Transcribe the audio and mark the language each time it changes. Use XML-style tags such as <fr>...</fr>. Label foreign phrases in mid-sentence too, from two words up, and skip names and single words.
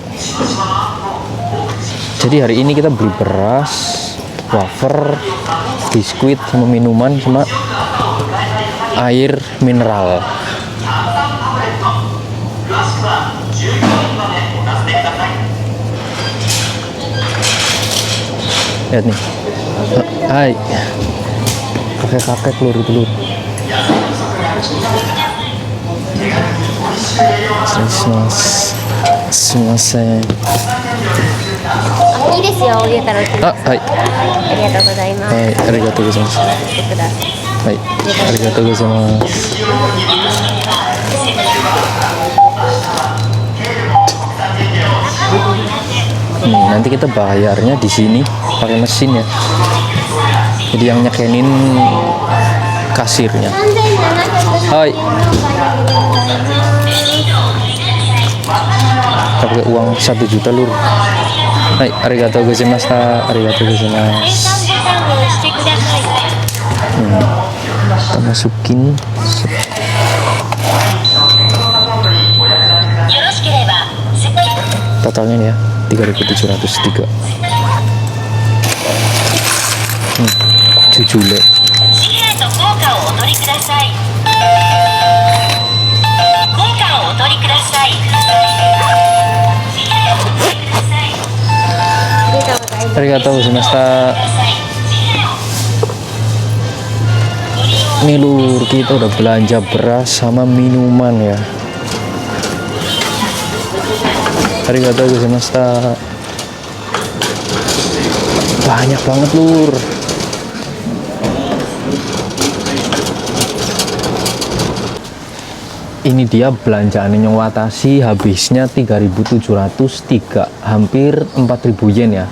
<id>Jadi hari ini kita beli beras, wafer, biskuit, sama minuman, sama air mineral. Lihat nih. Hai. Kakek-kakek, Lur, itu, Lur.</id> <ja>Sumimasen. いいですよ、入れたら。あ、はい。ありがとうございます。はい、ありがとうございます。は見てください。い、ありがとうございます。</ja> <id>Nanti kita bayarnya di sini pakai mesin ya. Jadi yang nyekenin kasirnya. Hai. Kita pakai uang 1 juta, Lur.</id> <ja>Hai, ありがとうございました. ありがとうございます.</ja> <id>Kita masukin. Totalnya nih ya 3.703. Jujule.</id> <ja>ありがとうございました.</ja> <id>Nih, Lur, kita udah belanja beras sama minuman ya.</id> <ja>ありがとうございました.</ja> <id>Banyak banget, Lur. Ini dia belanjaan Nyong Watashi, habisnya 3.703, hampir 4.000 yen ya.</id>